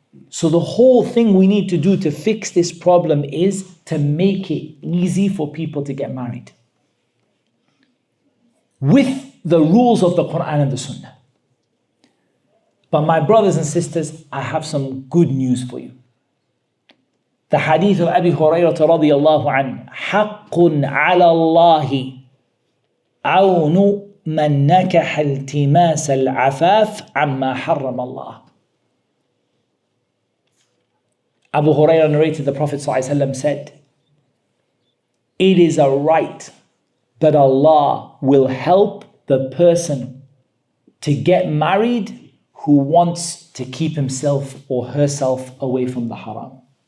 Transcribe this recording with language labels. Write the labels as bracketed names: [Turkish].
[English] So the whole thing we need to do to fix this problem is to make it easy for people to get married, with the rules of the Qur'an and the Sunnah. But my brothers and sisters, I have some good news for you. The hadith of Abi Hurairah radiyallahu anhu, [Arabic] حَقٌّ عَلَى اللَّهِ عَوْنُ مَنْ نَكَحَ الْتِمَاسَ الْعَفَافِ عَمَّا حَرَّمَ اللَّهِ. [English] Abu Hurairah narrated, the Prophet ﷺ said, it is a right that Allah will help the person to get married who wants to keep himself or herself away from the haram.